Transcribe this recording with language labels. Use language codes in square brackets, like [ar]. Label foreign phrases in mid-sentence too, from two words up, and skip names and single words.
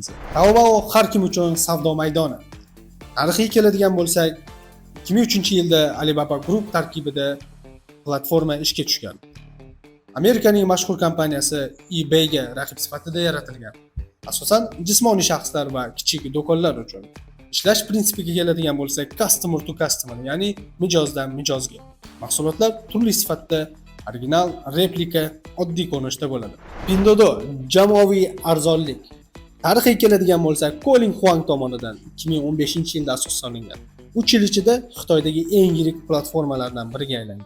[uz] Taobao har kim uchun savdo maydoni. Tarixiy keladigan bo'lsak, 2003-yilda Alibaba Group tarkibida platforma ishga tushgan. Amerikaning mashhur kompaniyasi eBay'ga raqib sifatida yaratilgan. Asosan jismoniy shaxslar va kichik do'konlar uchun. Ishlash prinsipiga keladigan bo'lsak, [en] customer to customer, [uz] ya'ni mijozdan mijozga. Mahsulotlar turli sifatda original, replika, oddiy ko'rinishda bo'ladi. Pinduoduo jamoaviy arzonlik. Tarixiy keladigan bo'lsak, Colin Huang tomonidan 2015-yilda asoslangan. 3 yil ichida Xitoydagi eng yirik platformalardan biriga aylangan.